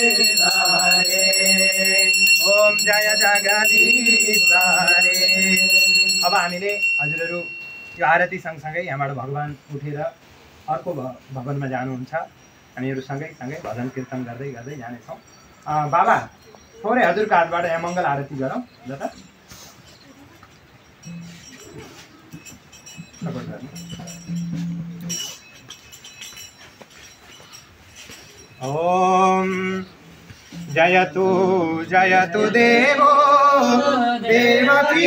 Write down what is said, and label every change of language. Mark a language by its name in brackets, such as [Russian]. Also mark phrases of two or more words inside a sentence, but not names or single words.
[Nepali] ओम जय जगदीश हरे अब हामीले हजुरहरू यो आरती सँगसँगै यहाँबाट भगवान उठेर अर्को भवनमा जानुहुन्छ। हामीहरू सँगै भजन कीर्तन गर्दै गर्दै जानेछौँ। बाबा थोरै हजुरको हातबाट यहाँ मङ्गल आरती गरौँ जता। [Sanskrit] ओम जयतु जयतु देवो देवकी